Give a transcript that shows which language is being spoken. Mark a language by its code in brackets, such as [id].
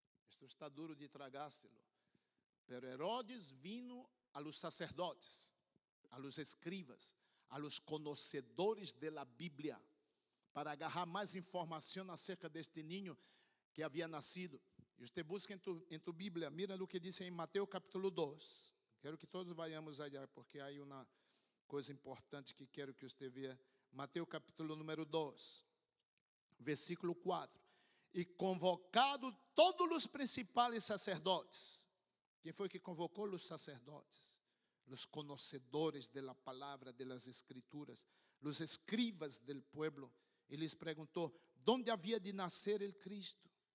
[es] Isto está duro de tragárselo. Pero Herodes vino a los sacerdotes, a los escribas, a los conhecedores de la Bíblia, para agarrar [pt] mais informação [es] acerca deste niño que [pt] havia nascido. E você busca em tu Bíblia, [es] mira [pt] o que diz em Mateus capítulo 2. Quero que todos [es] vayamos allá, [pt] porque há uma coisa importante que quero que você veja. Mateus capítulo número 2, versículo 4. E convocado todos os principais sacerdotes. Quem foi que convocou os sacerdotes? Os conhecedores da palavra, das escrituras, os escribas [es] del pueblo. [pt] E lhes perguntou, onde havia de nascer [es] el Cristo?